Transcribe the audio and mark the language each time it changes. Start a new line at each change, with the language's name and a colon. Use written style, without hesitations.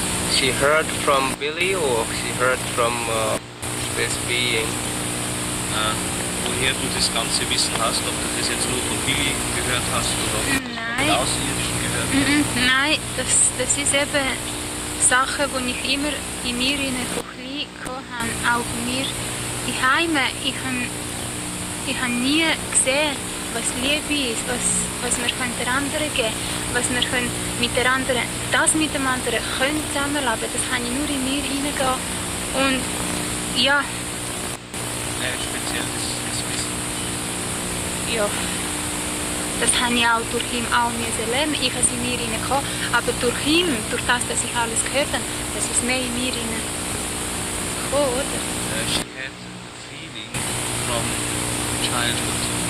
English: She heard from Billy, or she heard from this being?
German: Woher du das ganze Wissen hast, ob du das jetzt nur von Billy gehört hast oder ob du das von Außerirdischen gehört hast? Nein, das ist eben Sachen, die ich immer in mir von klein hatte, auch bei mir daheim. Ich habe nie gesehen, was Liebe ist, was wir der anderen geben können, was wir mit der anderen, das mit dem anderen können zusammenleben. Das kann ich nur in mir hineingehen. Und ja. Speziell das Wissen. Ja. Das habe ich auch durch ihn auch lernen. Ich habe es in mir hineingekommen. Aber durch ihn, durch das, dass ich alles gehört habe, das ist mehr in mir hineingekommen, oder?
English: She had a feeling from childhood.